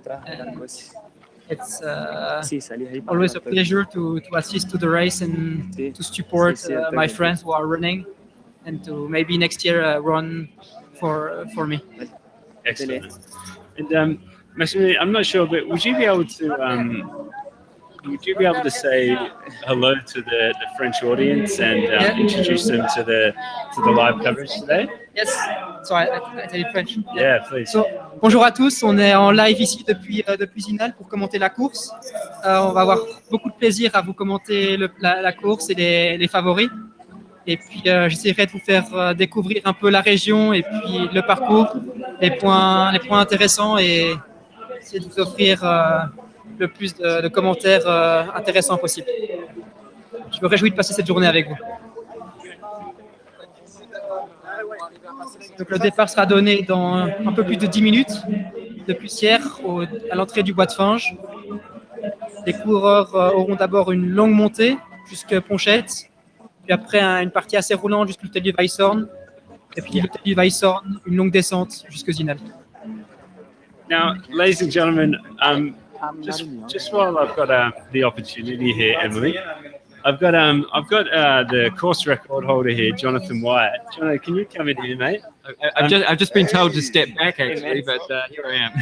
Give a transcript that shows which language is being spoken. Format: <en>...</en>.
<en>And it's always a pleasure to assist to the race and to support my friends who are running, and to maybe next year run for me. Excellent. And Maximilian, I'm not sure, but would you be able to say hello to the French audience and introduce them to the live coverage today? Yes, so I tell you French. Yeah, please.</en> <fr>So, bonjour à tous, on est en live ici depuis Zinal pour commenter la course. On va avoir beaucoup de plaisir à vous commenter la course et les favoris. Et puis j'essaierai de vous faire découvrir un peu la région et puis le parcours, les points intéressants, et essayer de vous offrir le plus de commentaires intéressants possible. Je me réjouis de passer cette journée avec vous. Donc le départ sera donné dans un peu plus de 10 minutes depuis Sierre à l'entrée du bois de Fange. Les coureurs auront d'abord une longue montée jusqu'à Ponchette, puis après une partie assez roulante jusqu'à l'hôtel du Weisshorn, et puis l'hôtel du Weisshorn, une longue descente jusqu'à Zinal.</fr> <en>Now, ladies and gentlemen, just while I've got the opportunity here, Emily, I've got the course record holder here, Jonathan Wyatt. Jonathan, can you come in here, mate? I've just been told to step back, actually, but here I am.</en>